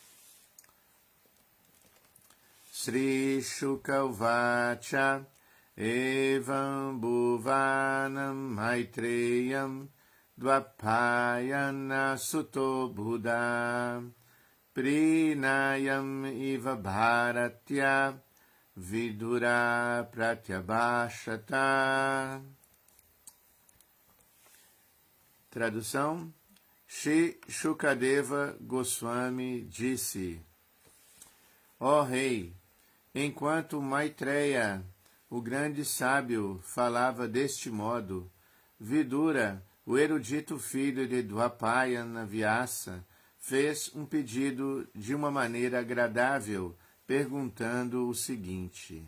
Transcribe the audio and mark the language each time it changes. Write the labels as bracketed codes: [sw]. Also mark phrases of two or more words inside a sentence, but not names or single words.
[sa] Sri Shuka Uvacha Evam Bhuvanam Maitreyam Dvapayana Suto Buddha Prinayam Iva Bharatya Vidura Pratyabhashata. [pt] Tradução: Shri Shukadeva Goswami disse: Ó Rei, enquanto Maitreya, o grande sábio, falava deste modo, Vidura, o erudito filho de Dvapayana Vyasa, fez um pedido de uma maneira agradável, perguntando o seguinte.